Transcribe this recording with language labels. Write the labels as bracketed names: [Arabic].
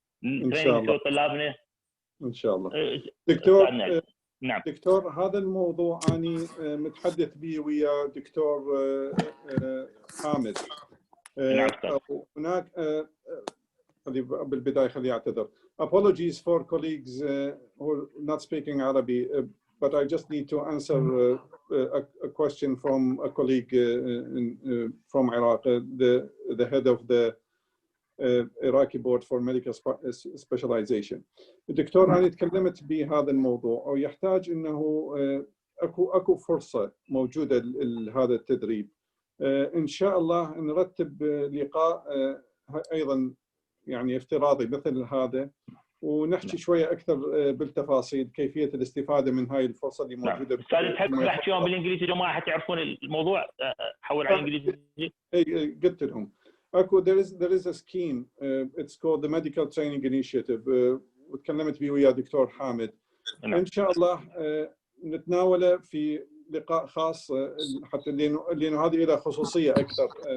[Arabic] ان شاء الله طلابنا ان شاء الله. دكتور نعم دكتور، هذا الموضوع اني متحدث به ويا دكتور حامد. نعم. هناك بالبدايه خليني اعتذر. [English] Apologies for colleagues who are not speaking Arabic, but I just need to answer a question from a colleague from Iraq, the head of the Iraqi Board for Medical Specialization. [Arabic] الدكتور أنا تكلمت بهذا الموضوع، ويحتاج إنه أكو فرصة موجودة لهذا التدريب. إن شاء الله نرتب لقاء أيضا يعني افتراضي مثل هذا، ونحكي شوية أكثر بالتفاصيل كيفية الاستفادة من هاي الفرصة اللي موجودة. أستاذ تحب نحكيهم بالإنجليزي جماعة حتى يعرفون الموضوع؟ حول على الإنجليزي. قلت لهم أكو [English] there is a scheme it's called the Medical Training Initiative [Arabic] وتكلمت به ويا دكتور حامد. إن شاء الله نتناوله في لقاء خاص حتى لأنه هذه لها خصوصية أكثر.